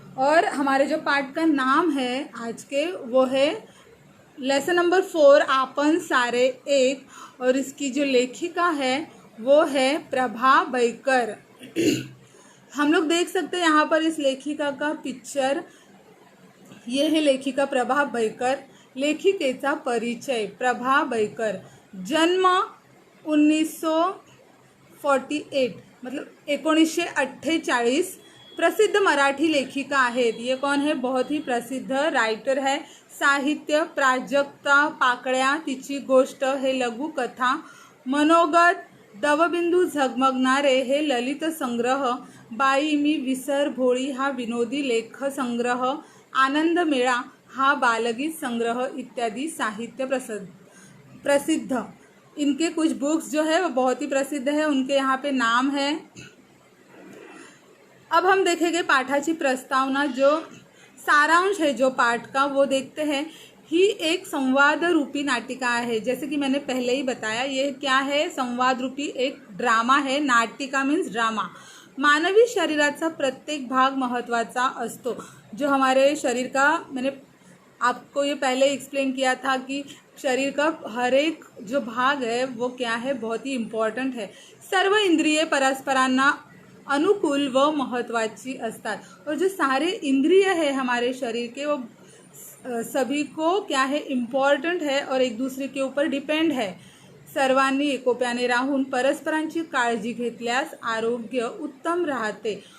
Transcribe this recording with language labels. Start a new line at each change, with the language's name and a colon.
Hindi: और हमारे जो पाठ का नाम है आज के वो है लेसन नंबर 4 आपण सारे एक। और इसकी जो लेखिका है वो है प्रभा बैकर। हम लोग देख सकते हैं यहाँ पर इस लेखिका का पिक्चर, ये है लेखिका प्रभा बैकर।
Marathi: लेखिकेचा परिचय, प्रभा बैकर, जन्म 1948 मतलब 1948, प्रसिद्ध मराठी लेखिका आहेत।
Hindi: ये कौन है, बहुत ही प्रसिद्ध राइटर है।
Marathi: साहित्य, प्राजक्ता, पाकळ्या, तिची गोष्ट हे लघुकथा, मनोगत, दवबिंदू झगमगणारे हे ललित संग्रह, बाई मी विसर भोळी हा विनोदी लेख संग्रह, आनंद मेळा हा बालगीत संग्रह इत्यादि साहित्य प्रसिद्ध।
Hindi: इनके कुछ बुक्स जो है वो बहुत ही प्रसिद्ध है, उनके यहाँ पे नाम है। अब हम देखेंगे
Marathi: पाठाची प्रस्तावना,
Hindi: जो सारांश है जो पाठ का वो देखते हैं।
Marathi: ही एक संवाद रूपी नाटिका
Hindi: है। जैसे कि मैंने पहले ही बताया, ये क्या है, संवाद रूपी एक ड्रामा है।
English: नाटिका means drama.
Marathi: मानवी शरीराचा प्रत्येक भाग महत्त्वाचा असतो।
Hindi: जो हमारे शरीर का, मैंने आपको ये पहले एक्सप्लेन किया था कि शरीर का हर एक जो भाग है वो क्या है, बहुत ही इम्पॉर्टंट है।
Marathi: सर्व इंद्रिये परस्परांना अनुकूल व महत्त्वाची असतात।
Hindi: और जो सारे इंद्रिय है हमारे शरीर के वो सभी को क्या है, इम्पॉर्टंट है और एक दूसरे के ऊपर डिपेंड है।
Marathi: सर्वांनी एकोप्याने राहून परस्परांची काळजी घेतल्यास आरोग्य उत्तम राहते।